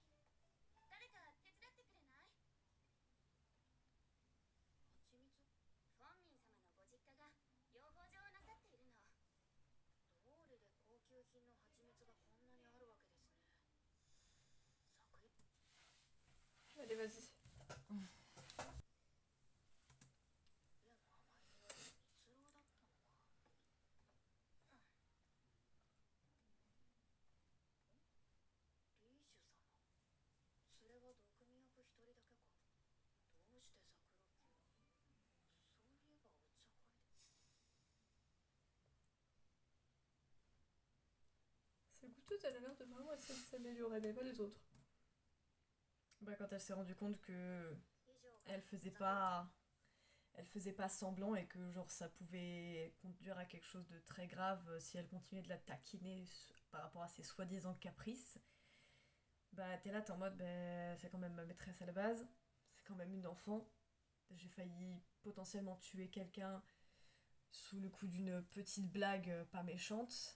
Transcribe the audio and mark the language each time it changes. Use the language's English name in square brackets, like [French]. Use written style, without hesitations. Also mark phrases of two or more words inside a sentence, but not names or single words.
[Japanese] 誰か手伝ってくれない？蜂蜜？フォンミン様のご実家が養蜂場をなさっているの。道理で高級品の蜂蜜がこんなにあるわけですね。作品。 [French] Allez, vas-y. [Japanese] 例の甘い匂いは蜜蝋だったのか。リーシュ様。それは毒味役一人だけか。どうしてザクロキュー。そういえばお茶会で。 [French] Cette goûteuse, elle a l'air de vraiment essayer de s'améliorer, mais pas les autres. Bah, quand elle s'est rendue compte que [Japanese] 以上が [French] elle faisait pas semblant et que genre ça pouvait conduire à quelque chose de très grave si elle continuait de la taquiner par rapport à ses soi-disant caprices, bah t'es là, t'es en mode bah, c'est quand même ma maîtresse à la base, c'est quand même une enfant, j'ai failli potentiellement tuer quelqu'un sous le coup d'une petite blague pas méchante.